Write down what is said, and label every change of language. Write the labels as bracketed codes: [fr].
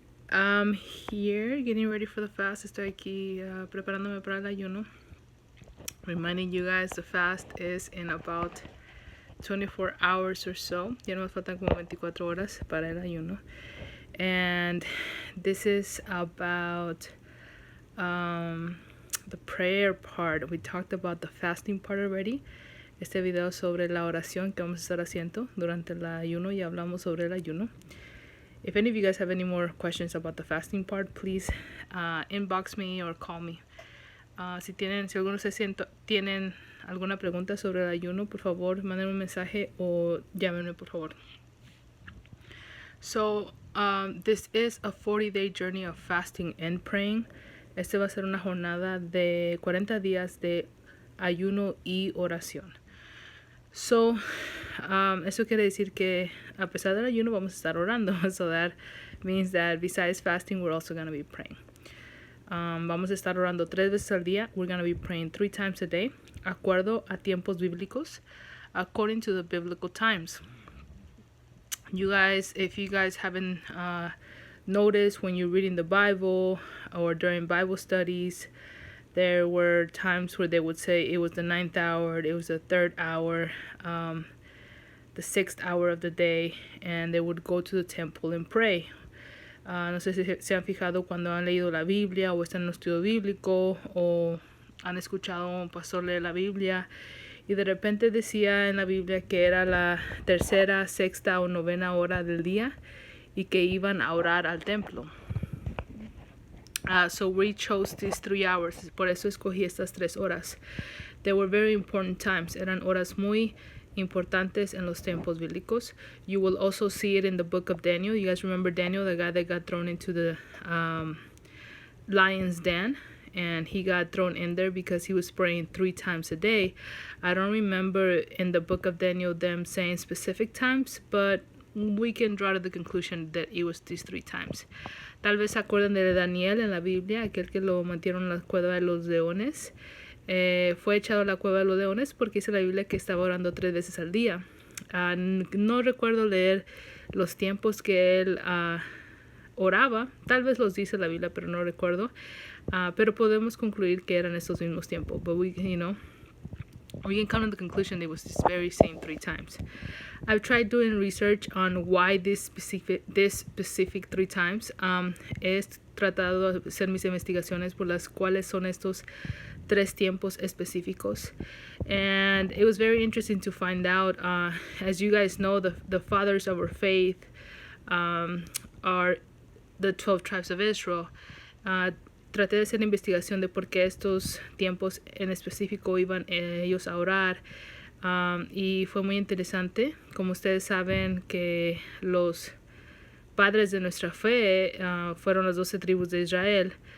[en] I'm here getting ready for the fast. [es] Estoy aquí preparándome para el ayuno. [en] Reminding you guys the fast is in about 24 hours or so. [es] Ya nos faltan como 24 horas para el ayuno. [en] And this is about the prayer part. We talked about the fasting part already. [es] Este video sobre la oración que vamos a estar haciendo durante el ayuno. Ya hablamos sobre el ayuno. [en] If any of you guys have any more questions about the fasting part, please inbox me or call me. [es] Si algunos tienen alguna pregunta sobre el ayuno, por favor, manden un mensaje o llámenme, por favor. [en] So, this is a 40-day journey of fasting and praying. [es] Este va a ser una jornada de 40 días de ayuno y oración. So, eso quiere decir que a pesar del ayuno vamos a estar orando. [en] So that means that besides fasting, we're also going to be praying. [es] Vamos a estar orando 3 veces al día. [en] We're going to be praying 3 times a day, [es] acuerdo a tiempos bíblicos, [en] according to the biblical times. You guys, if you guys haven't noticed when you're reading the Bible or during Bible studies, there were times where they would say it was the 9th hour, it was the 3rd hour, the 6th hour of the day, and they would go to the temple and pray. [es] No sé si se han fijado cuando han leído la Biblia o están en un estudio bíblico o han escuchado a un pastor leer la Biblia y de repente decía en la Biblia que era la 3ª, 6ª o 9ª hora del día y que iban a orar al templo. [en] So we chose these 3 hours. [es] Por eso escogí estas 3 horas. [en] They were very important times. [es] Eran horas muy importantes en los tiempos bíblicos. [en] You will also see it in the book of Daniel. You guys remember Daniel, the guy that got thrown into the lion's den? And he got thrown in there because he was praying 3 times a day. I don't remember in the book of Daniel them saying specific times, but we can draw to the conclusion that it was these 3 times. [es] Tal vez se acuerdan de Daniel en la Biblia, aquel que lo metieron en la cueva de los leones. Fue echado a la cueva de los leones porque dice la Biblia que estaba orando 3 veces al día. No recuerdo leer los tiempos que él oraba. Tal vez los dice la Biblia, pero no recuerdo. Pero podemos concluir que eran estos mismos tiempos. [en] But we can come to the conclusion it was this very same 3 times. I've tried doing research on why this specific 3 times. [es] He tratado de hacer mis investigaciones por las cuales son estos 3 tiempos específicos. [en] And it was very interesting to find out. As you guys know, the fathers of our faith are the 12 tribes of Israel. [es] Traté de hacer investigación de por qué estos tiempos en específico iban ellos a orar. Y fue muy interesante. Como ustedes saben que los padres de nuestra fe fueron las 12 tribus de Israel.